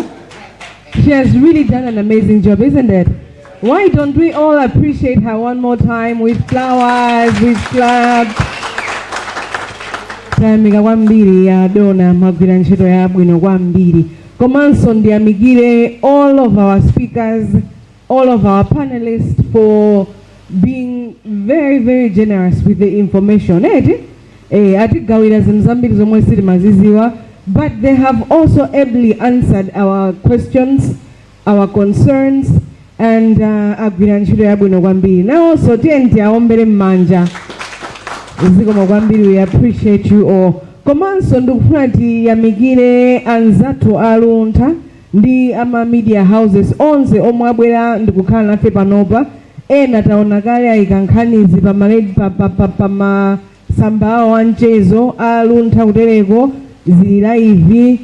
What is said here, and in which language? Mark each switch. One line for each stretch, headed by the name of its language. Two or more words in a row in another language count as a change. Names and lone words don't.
English: She has really done an amazing job, isn't it? Why don't we all appreciate her one more time with flowers, with claps?
Nyanja: Tamika kwambiri ya dona magwira ntchito ya bwino kwambiri. Komanso ndiyamikire
English: all of our speakers, all of our panelists for being very, very generous with the information.
Nyanja: Atigawira zinthu zambiri zomwe sitimaziziwa,
English: but they have also ably answered our questions, our concerns, and
Nyanja: agwira ntchito yabwino kwambiri.
English: Now also
Nyanja: tienti aombere mmanja. Zikomo kwambiri,
English: we appreciate you all.
Nyanja: Komanso ndikufuna tiyamikire anzathu a Luntha ndi ama media houses onse omwe abwera ndikukhala nafe panopa. Ena taona kale ayika nkhanizi pamasamba awo amchezo a Luntha kutereko zili live.